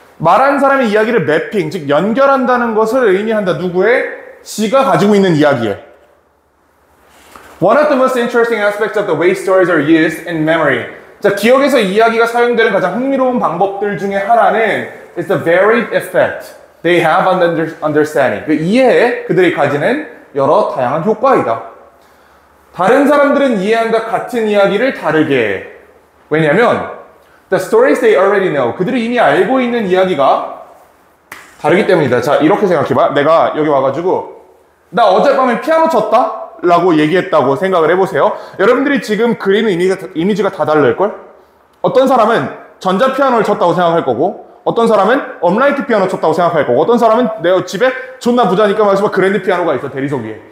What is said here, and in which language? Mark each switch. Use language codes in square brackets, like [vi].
[ko] 말한 사람의 이야기를 매핑, 즉 연결한다는 것을 의미한다. 누구의? 지가 가지고 있는 이야기에. [en] One of the most interesting aspects of the way stories are used in memory. [ko] 자, 기억에서 이야기가 사용되는 가장 흥미로운 방법들 중에 하나는 [en] is the varied effect they have on the understanding. [ko] 그 이해에 그들이 가지는 여러 다양한 효과이다. 다른 사람들은 이해한다 같은 이야기를 다르게 해. 왜냐면 [en] the stories they already know. [ko] 그들이 이미 알고 있는 이야기가 다르기 때문이다. 자, 이렇게 생각해봐. 내가 여기 와가지고 나 어젯밤에 피아노 쳤다? 라고 얘기했다고 생각을 해보세요. 여러분들이 지금 그리는 이미지가 다 다를걸? 어떤 사람은 전자피아노를 쳤다고 생각할 거고, 어떤 사람은 업라이트 피아노 쳤다고 생각할 거고, 어떤 사람은 내 집에 존나 부자니까 말해서 그랜드 피아노가 있어, 대리석 위에.